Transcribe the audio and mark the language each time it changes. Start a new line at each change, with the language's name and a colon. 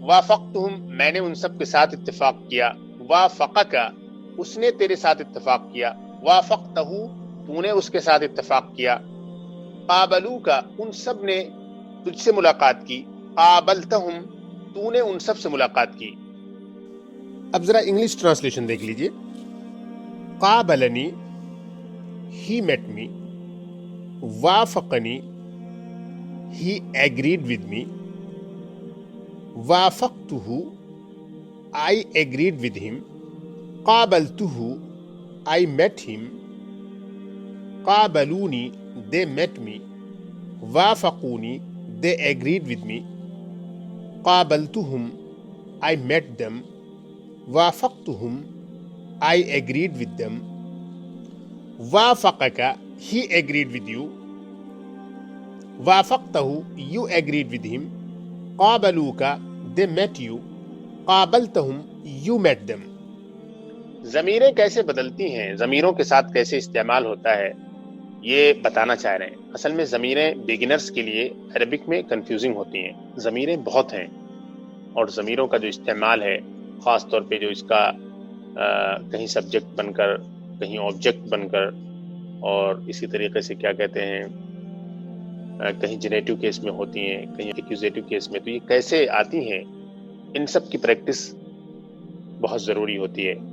Urdu: وافقتہم میں نے ان سب کے ساتھ اتفاق کیا. وافقک اس نے تیرے ساتھ اتفاق کیا. وافقتہ تو نے اس کے ساتھ اتفاق کیا. قابلوک ان سب نے تجھ سے ملاقات کی. قابلتہم تو نے ان سب سے ملاقات کی. اب ذرا انگلش ٹرانسلیشن دیکھ لیجئے.
English: قابلنی he met me. وافقنی he agreed with me. وافقتہ I agreed with him. قابلتہ I met him. قابلونی they met me. وافقونی they agreed with me. قابلتہم I met them. وافقتہم I agreed with them. وافقک he agreed with you. وافقتہ you agreed with him. قابلوک they met you. قابلتہم you met them.
Urdu: ضمیریں کیسے بدلتی ہیں, ضمیروں کے ساتھ کیسے استعمال ہوتا ہے, یہ بتانا چاہ رہے ہیں. اصل میں ضمیریں بگنرز کے لیے عربک میں کنفیوزنگ ہوتی ہیں. ضمیریں بہت ہیں اور ضمیروں کا جو استعمال ہے خاص طور پہ جو اس کا کہیں سبجیکٹ بن کر کہیں آبجیکٹ بن کر اور اسی طریقے سے کیا کہتے ہیں کہیں جنیٹو کیس میں ہوتی ہیں کہیں ایکوزیٹو کیس میں, تو یہ کیسے آتی ہیں ان سب کی پریکٹس بہت ضروری ہوتی ہے.